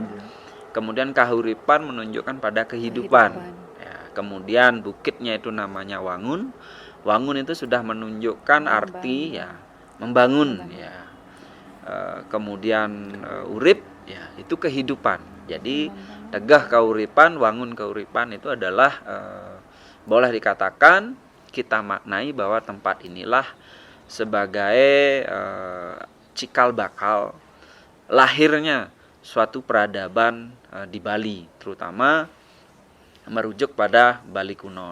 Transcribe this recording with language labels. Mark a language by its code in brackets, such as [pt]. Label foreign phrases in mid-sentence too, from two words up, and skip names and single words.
[id] Kemudian kahuripan menunjukkan pada kehidupan. Ya, kemudian bukitnya itu namanya Wangun. Wangun itu sudah menunjukkan arti ya membangun ya. Kemudian urip ya itu kehidupan. Jadi tegah kahuripan, wangun kahuripan itu adalah boleh dikatakan kita maknai bahwa tempat inilah sebagai cikal bakal lahirnya suatu peradaban di Bali, terutama merujuk pada Bali kuno.